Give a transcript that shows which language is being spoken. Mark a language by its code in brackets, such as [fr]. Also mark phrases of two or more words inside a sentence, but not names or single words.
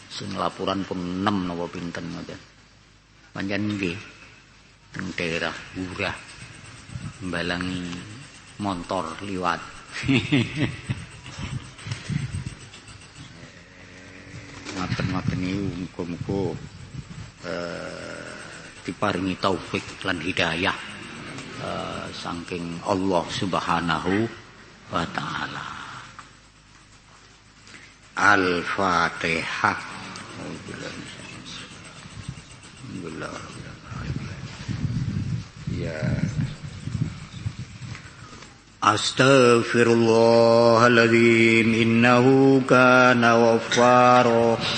[jv] Sing laporan pun 6 napa pinten ngoten. Pancen nggih teng daerah Urah mbalangi montor liwat. Ngoten-ngoten niku muga-muga diparingi taufik lan hidayah saking Allah [ar] Subhanahu wa taala. Al-Fatihah. [jv] Ya. [ar] Astaghfirullahaladzim innahu kana ghaffara.